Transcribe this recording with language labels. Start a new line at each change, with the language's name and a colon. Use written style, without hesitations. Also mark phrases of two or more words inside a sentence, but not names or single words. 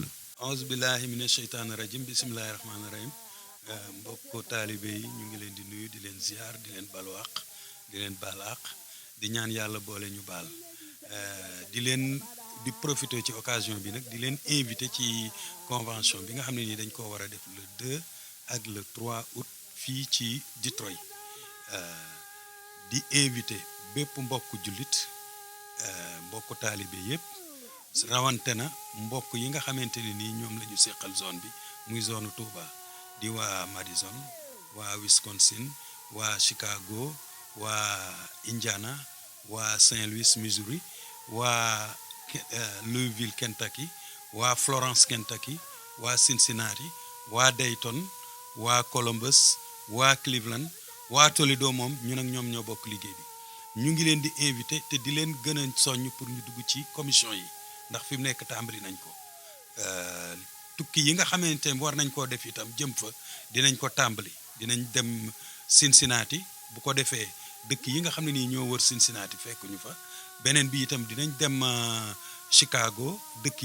Arabic: أعوذ بالله من الشيطان الرجيم بسم الله الرحمن الرحيم
Wolof: mbokku taalibe yi ñu ngi leen di nuyu di leen ziar di leen balu àq di leen baal àq di ñaan yàlla boole ñu baal di profiter ci occasion bi nag di leen invité ci convention bi nga xam ne nii dañ koo war a def
French: le 2
Wolof: ak
French: le 3 août
Wolof: fii ci Detroit di invité bépp mbokk jullit mbokk taalibe yëpp rawante na mbokk yi nga xamante ne nii ñoom la ñu seqal zone bi muy zone Touba di waa Madison waa Wisconsin waa Chicago waa Indiana waa Saint Louis Missouri waa Louisville Kentucky waa Florence Kentucky waa Cincinnati waa Dayton waa Columbus waa Cleveland waa Toledo moom ñun ak ñoom ñoo bokk liggéey bi ñu ngi leen di invité te di leen gën a soññ pour ñu dugg ci commission yi ndax fi mu nekk tàmbali nañ ko tukki yi nga xamante ne war nañ koo def itam jëm fa dinañ ko tàmbali dinañ dem Cincinnati bu ko defee dëkk yi nga xam ne nii ñoo wër Cincinnati fekk ñu fa beneen bi itam dinañ dem Chicago dëkk